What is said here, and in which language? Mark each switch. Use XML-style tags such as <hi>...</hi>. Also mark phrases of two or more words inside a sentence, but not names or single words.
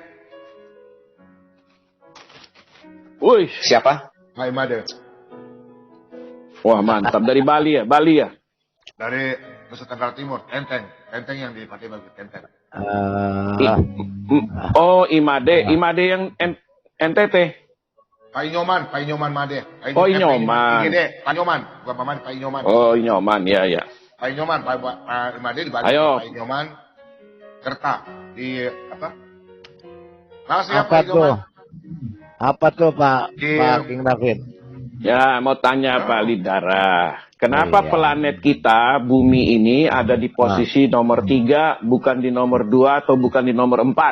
<id>Wih, Siapa? Pak Imade. wah mantap, dari Bali ya? Dari Nusa Tenggara Timur, Enteng yang di Pati Bagus, Enteng. Oh, Imade yang NTT. Pak Inyoman Made. Oh, Inyoman. Pak Inyoman, bukan Paman, Pak Inyoman. Oh, Inyoman, ya. Pak Inyoman, Pak Imade di Bali. Ayo. Pak Inyoman, Kerta di apa? Makasih ya Apa Pak tuh? Inyoman. Apa tuh Pak King David? Ya, mau tanya Pak Lidara. Kenapa Iya. planet kita, bumi ini ada di posisi nomor 3, bukan di nomor 2 atau bukan di nomor 4?</id>